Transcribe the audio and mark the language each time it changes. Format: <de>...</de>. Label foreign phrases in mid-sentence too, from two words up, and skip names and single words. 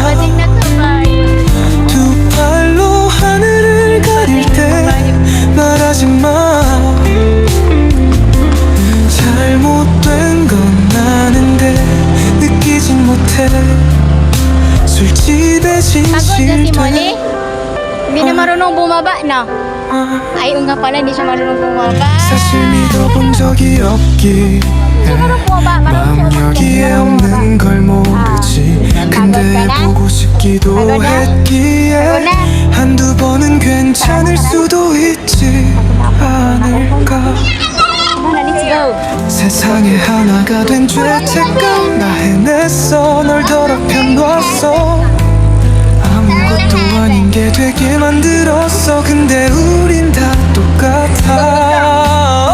<ko>두 팔로 하늘을 가릴 때 말하지 마. 잘못된 건 아는데 느끼진 못해. 술집에 진실된.</ko> <tl>Hindi na marunong bumaba na. Ay, nga pala, hindi siya marunong bumaba.</tl> <ko>사실 믿어본 적이 없기에 마음 여기에 없는 걸 모르지. 근데 보고 싶기도 했기에 한두 번은 괜찮을 수도 있지 않을까.</ko> <en>Let's go.</en> <ko>세상에 하나가 된 죄책감 나 해냈어. 널 더럽혀 놨어. 아무것도 아닌 게 되게 만들었어. 근데 우린 다 똑같아.</ko>